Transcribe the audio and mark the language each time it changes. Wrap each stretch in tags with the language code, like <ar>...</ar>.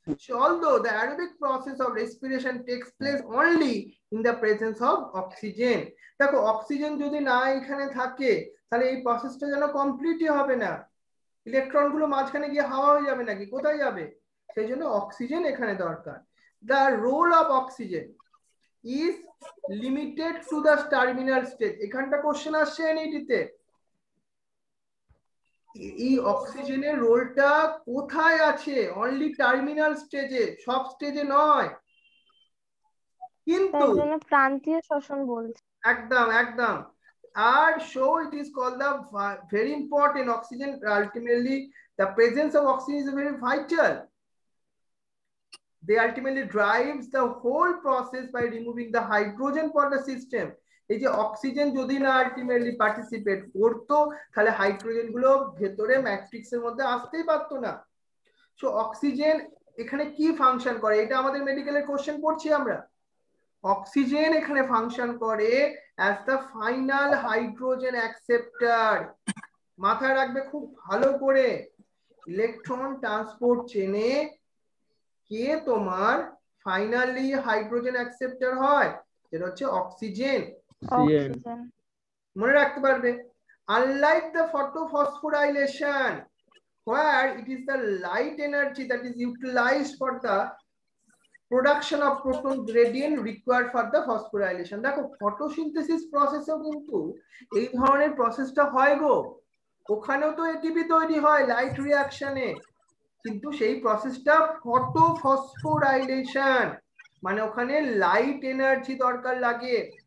<en>So although the aerobic process of respiration takes place only in the presence of oxygen,</en> <bn>দেখো oxygen যদি না এখানে থাকে তাহলে এই প্রসেসটা যেন কমপ্লিটই হবে না। ইলেকট্রন গুলো মাঝখানে গিয়ে হাওয়া হয়ে যাবে নাকি, কোথায় যাবে? সেই জন্য অক্সিজেন এখানে দরকার।</bn> <en>The role of oxygen is limited to the terminal stage।</en> <bn>এখানটা কোশ্চেন আসছে এনইডিতে, এই অক্সিজেনের রোলটা কোথায় আছে? অনলি টার্মিনাল স্টেজে, সব স্টেজে নয়। কিন্তু তাই জন্য প্রান্তীয় শ্বসন বলছে। একদম একদম। আর</bn> <en>so it is called the very important oxygen, ultimately the presence of oxygen is very vital. They ultimately drives the whole process by removing the hydrogen from the system।</en> <bn>এই যে অক্সিজেন যদি না আলটিমেটলি পার্টিসিপেট করতো তাহলে hydrogen গুলো ভেতরে ম্যাট্রিক্সের মধ্যে আসতেই পারতো না। সো অক্সিজেন এখানে কি ফাংশন করে, এটা আমাদের মেডিকেলের কোশ্চেন পড়ছি আমরা। অক্সিজেন এখানে ফাংশন করে</bn> <en>As the final hydrogen acceptor.</en> <bn>মাথায় রাখবে খুব ভালো করে, ইলেকট্রন ট্রান্সপোর্ট চেনে কে তোমার ফাইনালি হাইড্রোজেন অ্যাকসেপ্টার হয়, যেটা হচ্ছে অক্সিজেন। অক্সিজেন মনে রাখতে পারবে।</bn> <en>Unlike the photophosphorylation where it is the light energy that is utilized for the production of proton gradient required for the phosphorylation।</en> <bn>দেখো ফটোসিনথেসিস প্রসেসেও কিন্তু এই ধরনের প্রসেসটা হয় গো, ওখানেও তো এটিপি তৈরি হয় লাইট রিঅ্যাকশনে, কিন্তু সেই প্রসেসটা ফটোফসফোরাইলেশন, মানে ওখানে লাইট এনার্জি দরকার লাগে।</bn>